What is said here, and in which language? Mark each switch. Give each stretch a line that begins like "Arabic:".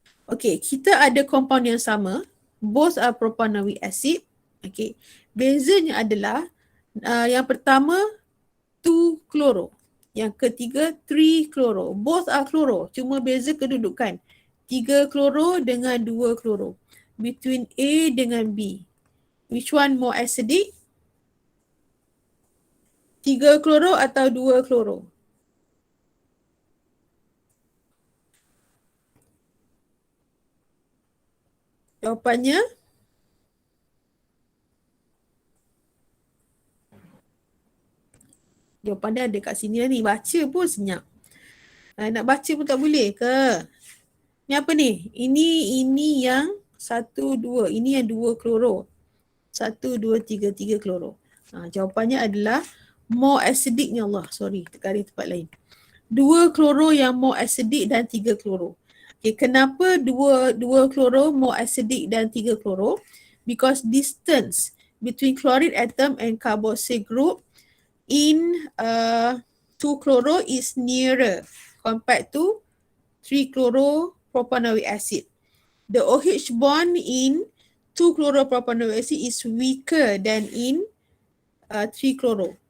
Malay: Okay, kita ada compound yang sama.
English: Both are propanoic acid.
Malay: Okay, bezanya adalah yang pertama 2 chloro. Yang ketiga 3 chloro.
English: Both are chloro.
Malay: Cuma beza kedudukan. 3 chloro dengan 2 chloro.
English: Between
Malay: A dengan B.
English: Which one more acidic?
Malay: 3 chloro atau 2 chloro? Jawapannya jawapan dia ada kat sini lah ni. Baca pun senyap. Nak baca pun tak boleh ke? Ni apa ni? Ini yang 1, 2. Ini yang 2 chloro. 1, 2, 3. 3 chloro. Jawapannya adalah more acidic ni Allah.
English: Sorry,
Malay: terkari tempat lain. 2 chloro yang more acidic dan 3 chloro. Okay, kenapa 2 chloro more acidic dan 3 chloro?
English: Because distance between chloride atom and carboxyl group in 2 chloro is nearer compared to 3 chloro propanoic acid. The OH bond in 2 chloro propanoic acid is weaker than in 3 chloro.